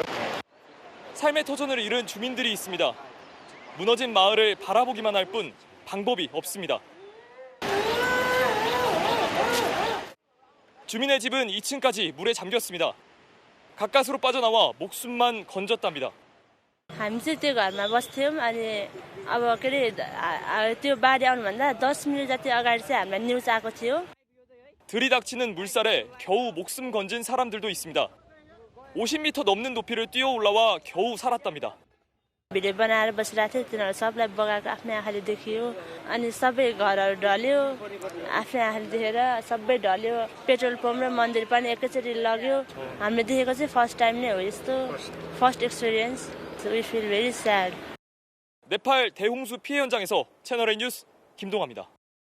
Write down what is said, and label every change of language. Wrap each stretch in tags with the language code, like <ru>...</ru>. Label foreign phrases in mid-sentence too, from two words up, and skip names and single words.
<ko>삶의 터전을 잃은 주민들이 있습니다. 무너진 마을을 바라보기만 할 뿐 방법이 없습니다. 주민의 집은 2층까지 물에 잠겼습니다. 가까스로 빠져나와 목숨만 건졌답니다.</ko> <ne>हामी चाहिँ त्यो घरमा बस्थ्यौँ अनि अब के अरे त्यो बाढी आउनुभन्दा 10 मिनट जति अगाडि चाहिँ हामीलाई न्युज आएको थियो.</ne> <ko>들이닥치는 물살에 겨우 목숨 건진 사람들도 있습니다. 50m 넘는 높이를 뛰어 올라와 겨우 살았답니다.</ko> <ne>भिडियो बनाएर बसिरहेको थियो तिनीहरू सबलाई बगाएको आफ्नै आँखाले देखियो अनि सबै घरहरू ढल्यो आफ्नै आँखाले देखेर सबै ढल्यो पेट्रोल पम्प र मन्दिर पनि एकैचोटि लग्यो हामीले देखेको चाहिँ</ne> <en>first time</en> <ne>नै हो यस्तो</ne> <en>first experience we feel very sad</en> <ko>네팔 대홍수 피해 현장에서 채널A 뉴스 김동아입니다.</ko>